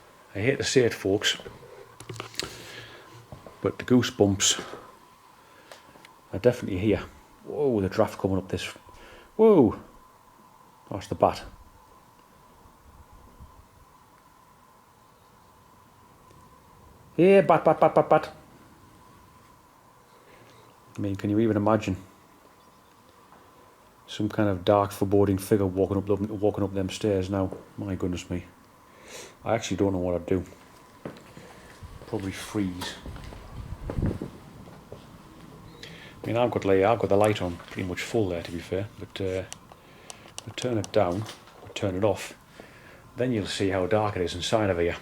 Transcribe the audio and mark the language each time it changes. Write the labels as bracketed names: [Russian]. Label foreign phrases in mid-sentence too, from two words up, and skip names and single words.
[English] I hate to say it, folks, but the goosebumps are definitely here. Whoa, the draft coming up this. Whoa, that's the bat. Yeah, bat, bat, bat, bat, bat. I mean, can you even imagine some kind of dark, foreboding figure walking up them stairs now? My goodness me. I actually don't know what I'd do. Probably freeze. I mean, I've got the light on pretty much full there, to be fair, but I turn it down, turn it off, then you'll see how dark it is inside of here.